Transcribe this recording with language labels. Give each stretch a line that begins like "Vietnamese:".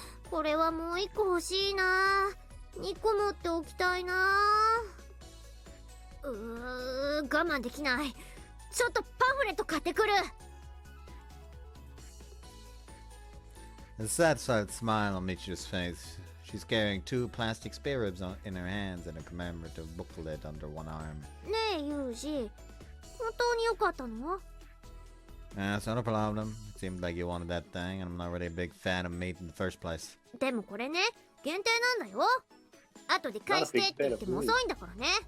Japanese: これはもう一個欲しいな。2個持っておきたいな。我慢できない。ちょっとパンフレット買ってくる。
English: A satisfied smile on Michiru's face. She's carrying 2 plastic spare ribs in her hands and a commemorative booklet under one arm.
Japanese: ねえユージ、本当に良かったの？
English: It's not a problem. It seemed like you wanted that thing, and I'm not really a big fan of meat in the first place.
Japanese: でもこれね、限定なんだよ。後で返してって言っても遅いんだからね。